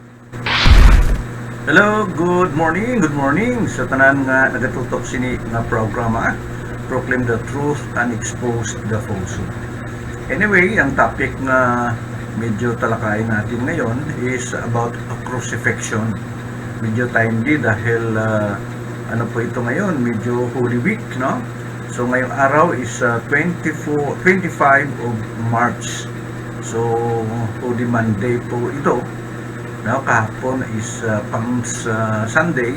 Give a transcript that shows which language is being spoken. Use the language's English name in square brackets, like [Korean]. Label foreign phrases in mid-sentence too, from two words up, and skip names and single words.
[English] Hello, good morning [Hiligaynon] sa tanan nga nagatutok sini nga programa, [English] Proclaim the Truth and Expose the Falsehood. Anyway, [Filipino] ang topic nga medyo talakayin natin ngayon is [English] about a crucifixion. [Filipino] Medyo timely dahil ano po ito ngayon, medyo [English] Holy Week, [Filipino] no? So ngayong araw is 25 [English] of March. [Filipino] So [English] Holy Monday [Filipino] po ito. No, kahapon is [English] Palm Sunday.